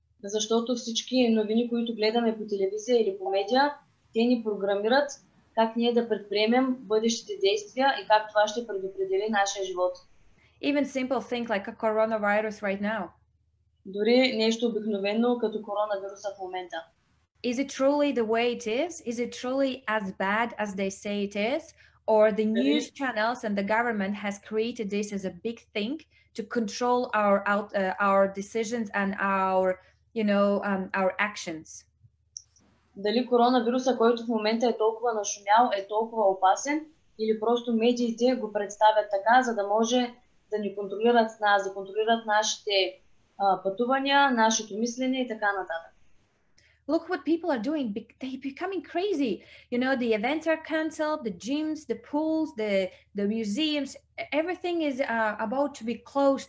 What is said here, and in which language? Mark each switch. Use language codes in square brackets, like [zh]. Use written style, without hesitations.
[bg] Защото всички новини, които гледаме по телевизия или по медиа, те ни програмират как ние да предприемем бъдещите действия и как това ще предопредели нашия живот. [en] Even simple things like a coronavirus right now. [bg] Дори нещо обикновено като коронавируса в момента. [en] Is it truly the way it is? Is it truly as bad as they say it is? Or the news channels and the government has created this as a big thing to control our decisions and our actions? [bg] Дали коронавируса, който в момента е толкова нашумял, е толкова опасен, или просто медиите го представят така, за да може да ни контролират нас, да контролират нашите пътувания, нашето мислене и така нататък. [en] Look what people are doing. They're becoming crazy. The events are canceled, the gyms, the pools, the museums, everything is about to be closed.